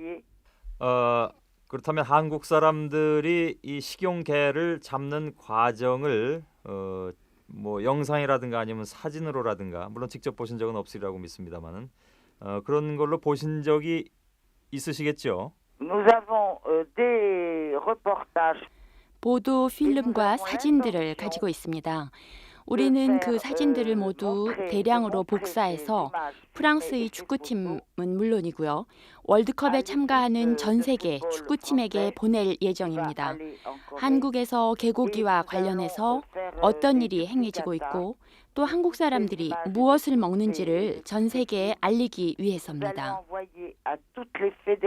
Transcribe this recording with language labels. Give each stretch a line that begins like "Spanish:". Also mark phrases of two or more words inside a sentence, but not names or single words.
Korean: 그렇다면 한국 사람들이 이 식용개를 잡는 과정을 뭐 영상이라든가 아니면 사진으로라든가 물론 직접 보신 적은 없으리라고 믿습니다만은 그런 걸로 보신 적이 있으시겠죠?
French: Nous avons des reportages.
Korean: 보도 필름과 사진들을 가지고 있습니다. 우리는 그 사진들을 모두 대량으로 복사해서 프랑스의 축구팀은 물론이고요. 월드컵에 참가하는 전 세계 축구팀에게 보낼 예정입니다. 한국에서 개고기와 관련해서 어떤 일이 행해지고 있고 또 한국 사람들이 무엇을 먹는지를 전 세계에 알리기 위해서입니다.